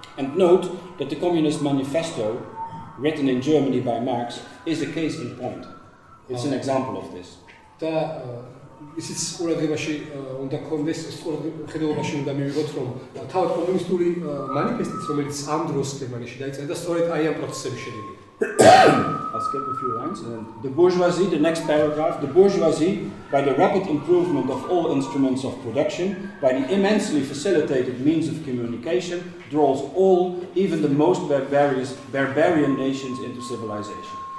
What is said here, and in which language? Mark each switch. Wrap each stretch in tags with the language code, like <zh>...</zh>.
<en>And note that the Communist Manifesto, written in Germany by Marx, is a case in point. It's an example of this.</en> <ka>და ისიც ყურადღებაში უნდა გქონდეს, ეს ყურადღებაში უნდა მივიღოთ, რომ თავად კომუნისტური მანიფესტიც, რომელიც ამ დროს გერმანიაში დაიწერა და სწორედ აი ამ პროცესების შედეგია.</ka> <en>I'll skip a few lines. The bourgeoisie, the next paragraph, the bourgeoisie, by the rapid improvement of all instruments of production, by the immensely facilitated means of communication, draws all, even the most barbarian nations into civilization.</en>